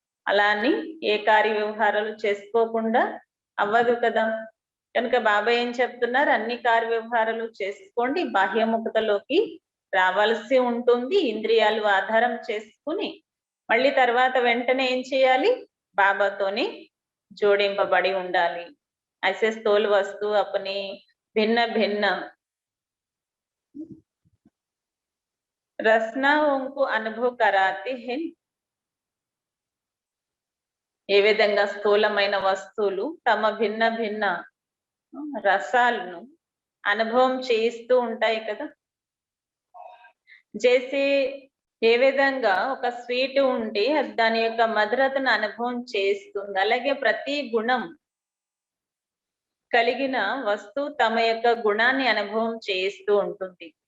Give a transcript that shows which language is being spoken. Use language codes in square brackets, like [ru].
[te] అలా అని ఏ కార్య వ్యవహారాలు చేసుకోకుండా అవ్వదు కదా. కనుక బాబా ఏం చెప్తున్నారు? అన్ని కార్య వ్యవహారాలు చేసుకోండి, బాహ్యముఖతలోకి రావాల్సి ఉంటుంది, ఇంద్రియాలు ఆధారం చేసుకుని మళ్ళీ తర్వాత వెంటనే ఏం చేయాలి? బాబాతోనే జోడింపబడి ఉండాలి. [hi] ऐसे स्थूल वस्तु अपनी भिन्न भिन्न रचनाओं को अनुभव कराते हैं. [te] ఏ విధంగా స్థూలమైన వస్తువులు తమ భిన్న భిన్న రసాలను అనుభవం చేయిస్తూ ఉంటాయి కదా. చేసి ఏ విధంగా ఒక స్వీట్ ఉంటే దాని యొక్క మధురతను అనుభవం చేస్తుంది, అలాగే ప్రతి గుణం కలిగిన వస్తువు తమ యొక్క గుణాన్ని అనుభవం చేస్తూ ఉంటుంది.